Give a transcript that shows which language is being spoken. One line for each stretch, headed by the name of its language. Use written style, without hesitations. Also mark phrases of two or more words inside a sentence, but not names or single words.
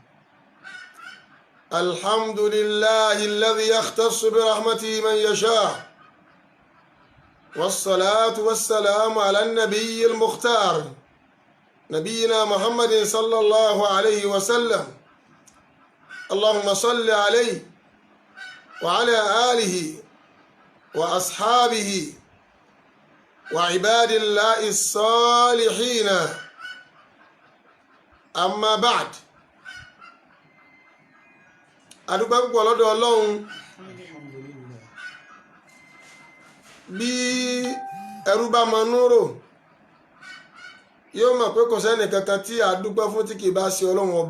Arabic: الحمد لله الذي يختص برحمته من يشاء، والصلاة والسلام على النبي المختار نبينا محمد صلى الله عليه وسلم. اللهم صل عليه وعلى آله وأصحابه وعباد الله الصالحين. أما بعد،
Yoruba: adúpẹ́ púpọ̀ lọ́dọ̀ Ọlọ́run bí ẹrú bá mọ núrò yóò mọ̀ pé kò sẹ́ni kankan tí a dúpẹ́ fún tí kì bá ṣe Ọlọ́run ọba.